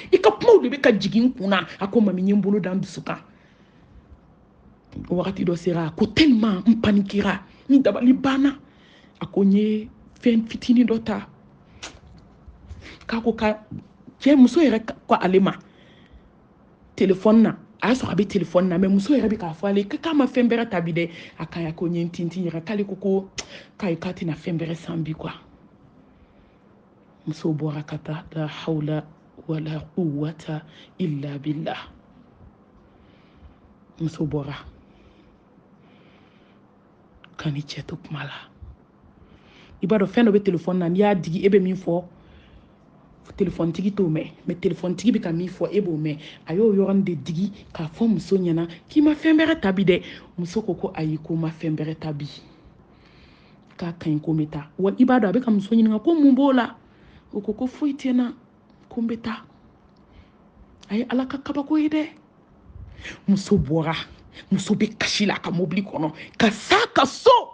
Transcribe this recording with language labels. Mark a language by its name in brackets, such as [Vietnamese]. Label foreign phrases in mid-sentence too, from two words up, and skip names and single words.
[Bambara] i ka kumaw de bɛ ka jigin n kun na a ko maa min ye n bolo da n dusu kan wagati dɔ sera a ko tellement n panikera n dabali banna a ko n ye fɛn fitinin dɔ ta k'a ko ka cɛ muso yɛrɛ ko ale ma téléphone na a y'a sɔrɔ a bɛ téléphone na mais muso yɛrɛ bɛ k'a fɔ ale k'a ma fɛn bɛrɛ ta bi dɛ a kan ya ko n ye n tintin yɛrɛ k'ale ko k'a tɛna fɛn bɛrɛ san bi quoi muso bɔra ka taa [Arabic] لا حول ولا قوة إلا بالله [Bambara] muso bɔra ka ni cɛ to kuma la i b'a dɔn fɛn dɔ bɛ téléphone na n'i y'a digi e bɛ min fɔ téléphone tigi t'o mɛn mais téléphone tigi bɛ ka min fɔ e b'o mɛn a y'o yɔrɔnin de digi k'a fɔ muso ɲɛna k'i ma fɛn bɛrɛ ta bi dɛ muso ko ayi ko ma fɛn bɛrɛ ta bi k'a ka ɲi ko n bɛ taa wa i b'a dɔn a bɛ ka muso ɲininka ko mun b'o la o ko foyi tɛ n na ko n bɛ taa a ye ala ka kabako ye dɛ muso bɔra muso bɛ kasi la a ka mobili kɔnɔ ka s'a ka so